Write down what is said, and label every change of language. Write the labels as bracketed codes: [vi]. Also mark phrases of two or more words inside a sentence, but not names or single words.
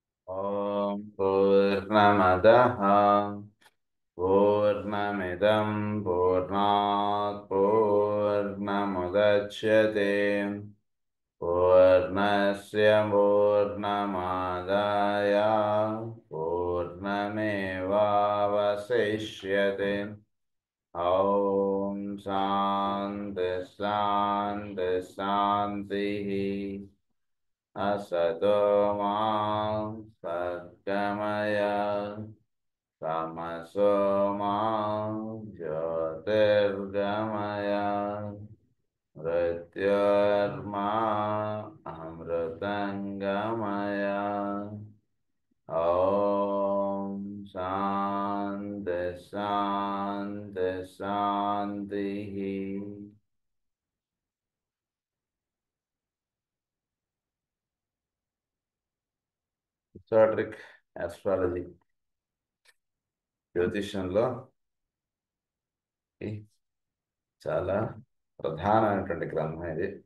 [sa] ఓం పూర్ణమదః పూర్ణమిదం పూర్ణాత్ పూర్ణముదచ్యతే పూర్ణస్య పూర్ణమాదాయ పూర్ణమేవావశిష్యతే. ఓం శాంతి శాంతి శాంతి. असतो मा सद्गमय तमसो मा ज्योतिर्गमय मृत्योर्मा अमृतंगमय. ओम शांति शांति शांति. [en] esoteric astrology [te] జ్యోతిష్యంలో చాలా ప్రధానమైనటువంటి గ్రంథం ఇది.